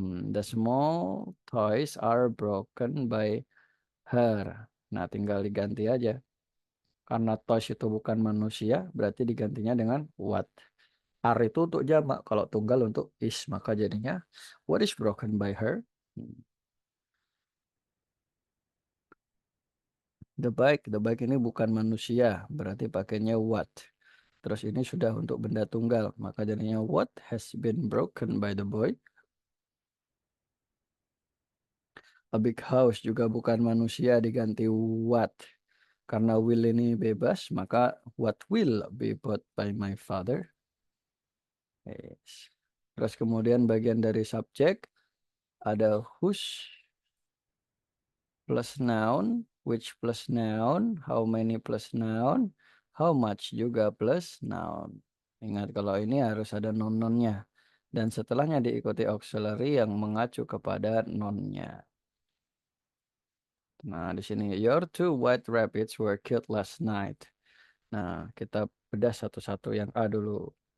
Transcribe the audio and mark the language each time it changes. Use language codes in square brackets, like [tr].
[en] The small toys are broken by her. [id] Nah, tinggal diganti aja. Karena toys itu bukan manusia, berarti digantinya dengan what. Are itu untuk jamak, kalau tunggal untuk is, maka jadinya [en] what is broken by her? [id] Hmm. The bike ini bukan manusia, berarti pakainya what. Terus ini sudah untuk benda tunggal, maka jadinya [en] what has been broken by the boy. [id] A big house juga bukan manusia, diganti what. Karena [en] will [id] ini bebas, maka [en] what will be bought by my father. Yes. [id] Terus kemudian bagian dari subjek ada whose plus noun, which plus noun, how many plus noun, how much juga plus noun. Ingat kalau ini harus ada non-nonnya. Dan setelahnya diikuti auxiliary yang mengacu kepada nonnya. Nah, di sini [en] your two white rabbits were killed last night. [id] Nah, kita bedah satu-satu yang A dulu.